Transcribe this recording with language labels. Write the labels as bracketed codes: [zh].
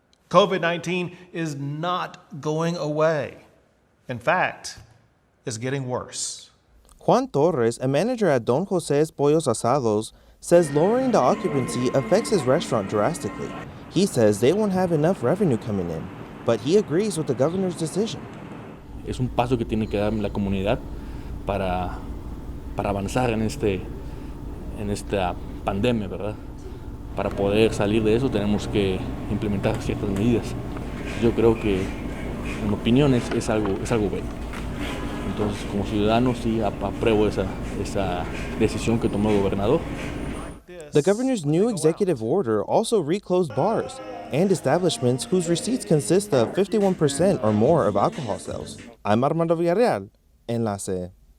[en] COVID-19 is not going away. In fact, it's getting worse. Juan Torres, a manager at Don Jose's Pollos Asados, says lowering the occupancy affects his restaurant drastically. He says they won't have enough revenue coming in, but he agrees with the governor's decision. [es] Es un paso que tiene que dar la comunidad para avanzar en esta pandemia, ¿verdad? Para poder salir de eso tenemos que implementar ciertas medidas yo creo que, en mi opinión, es algo bueno. Entonces, como ciudadano, sí apruebo esa decisión que tomó el gobernador. [en] The governor's new executive order also reclosed bars and establishments whose receipts consist of 51% or more of alcohol sales. I'm Armando Villarreal, Enlace.